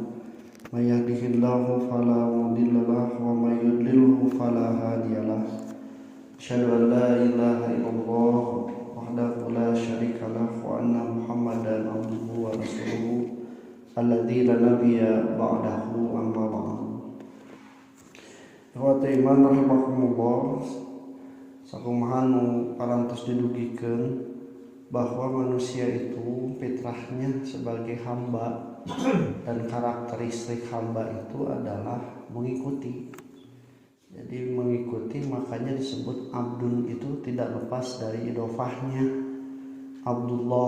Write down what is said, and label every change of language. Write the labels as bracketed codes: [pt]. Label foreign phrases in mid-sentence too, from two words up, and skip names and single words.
[ar] من يهده الله فلا مضل له ومن يضلل فلا هادي له. أشهد أن لا إله إلا الله وحده لا شريك له وأن محمدا عبده ورسوله الذي لا نبي بعده أما بعد. إخوتي إيمان رحمكم الله, [su] sakumaha nu parantos didugikeun [id] bahwa manusia itu fitrahnya sebagai hamba dan karakteristik hamba itu adalah mengikuti. Jadi mengikuti, makanya disebut abdun itu tidak lepas dari idofahnya Abdullah.